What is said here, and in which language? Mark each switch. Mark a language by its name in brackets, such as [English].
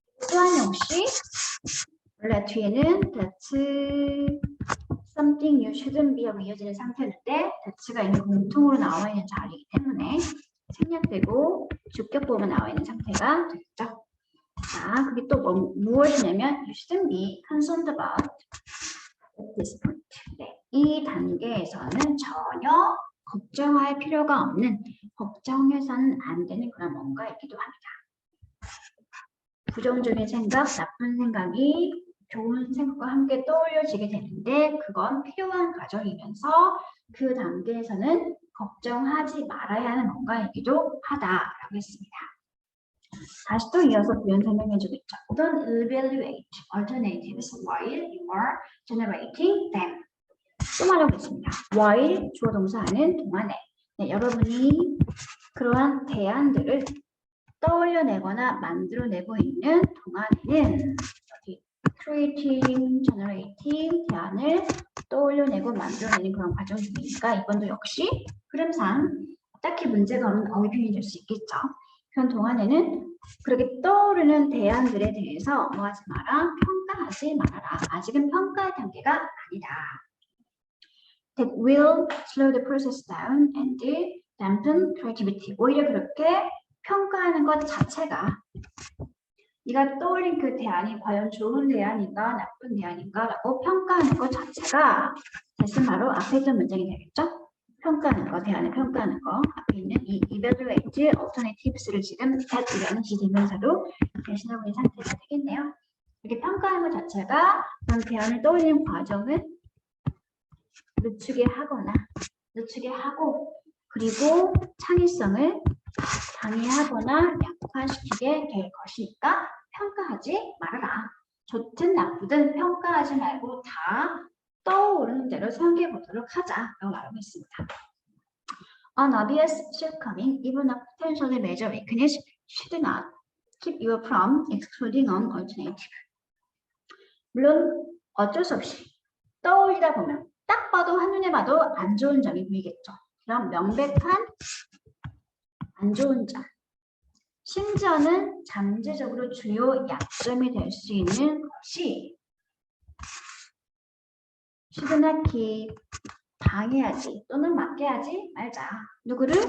[Korean] 또한 역시 원래 뒤에는 [English] that's something you shouldn't be [Korean] 하고 이어지는 상태인데 that가 이미 공통으로 나와 있는 자리이기 때문에 생략되고 주격보호가 나와 있는 상태가 되겠죠. [English] 자, [Korean] 그게 또 무엇이냐면 [English] you shouldn't be concerned about at this point. [Korean] 네, 이 단계에서는 전혀 걱정할 필요가 없는, 걱정해서는 안 되는 그런 뭔가이기도 합니다. 부정적인 생각, 나쁜 생각이 좋은 생각과 함께 떠올려지게 되는데 그건 필요한 과정이면서 그 단계에서는 걱정하지 말아야 하는 뭔가이기도 하다라고 했습니다. 다시 또 이어서 부연 설명해주고 있죠. [English] Don't evaluate alternatives while you are generating them. [Korean] 또 말하고 있습니다. while 주어 동사하는 동안에 네, 여러분이 그러한 대안들을 떠올려내거나 만들어내고 있는 동안에는 creating, generating 대안을 떠올려내고 만들어내는 그런 과정 중이니까 이번도 역시 흐름상 딱히 문제가 없는 어휘 표현이 될 수 있겠죠. 그런 동안에는 그렇게 떠오르는 대안들에 대해서 뭐 하지 마라, 평가하지 말아라. 아직은 평가의 단계가 아니다. [English] That will slow the process down and dampen creativity. [Korean] 오히려 그렇게 평가하는 것 자체가 네가 떠올린 그 대안이 과연 좋은 대안인가 나쁜 대안인가 라고 평가하는 것 자체가 대신 바로 앞에 있던 문장이 되겠죠? 평가하는 거, 대안을 평가하는 거 앞에 있는 이 [English] evaluate alternatives [Korean] 를 지금 that이라는 지대명사로 대신하고 있는 상태가 되겠네요. 이렇게 평가하는 것 자체가 그런 대안을 떠올리는 과정을 늦추게 하고 그리고 창의성을 방해하거나 약화시키게 될 것이니까 평가하지 말아라. 좋든 나쁘든 평가하지 말고 다 떠오르는 대로 생각해 보도록 하자라고 말하고 있습니다. [English] An obvious shortcoming, even a potentially major weakness, should not keep you from excluding an alternative. [Korean] 물론 어쩔 수 없이 떠올리다 보면 딱 봐도 한눈에 봐도 안 좋은 점이 보이겠죠. 그럼 명백한 안 좋은 점, 심지어는 잠재적으로 주요 약점이 될 수 있는 것이 [English] should not keep [Korean] 방해하지 또는 막게하지 말자. 누구를?